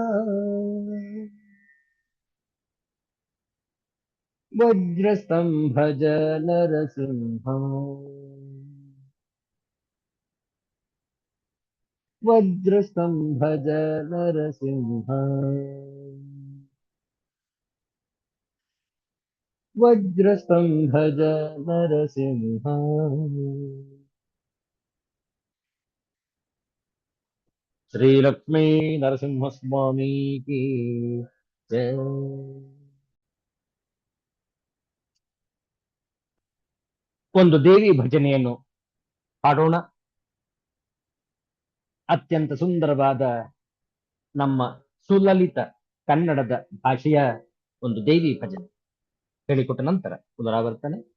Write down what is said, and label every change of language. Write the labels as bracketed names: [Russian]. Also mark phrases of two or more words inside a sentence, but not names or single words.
[Kannada] ವಜ್ರಸ್ತಂಭಜ ನರಸಿಂಹ ವಜ್ರಸ್ತಂಭಜ ನರಸಿಂಹ ವಜ್ರಸ್ತಂಭಜ ನರಸಿಂಹ ಶ್ರೀ ಲಕ್ಷ್ಮೀ ನರಸಿಂಹ ಸ್ವಾಮಿ [Hindi] की जय. [Kannada] ಒಂದು ದೇವಿ ಭಜನೆಯನ್ನು ಹಾಡೋಣ. ಅತ್ಯಂತ ಸುಂದರವಾದ ನಮ್ಮ ಸುಲಲಿತ ಕನ್ನಡದ ಭಾಷೆಯ ಒಂದು ದೇವಿ ಭಜನೆ ಹೇಳಿಕೊಟ್ಟ ನಂತರ ಪುನರಾವರ್ತನೆ.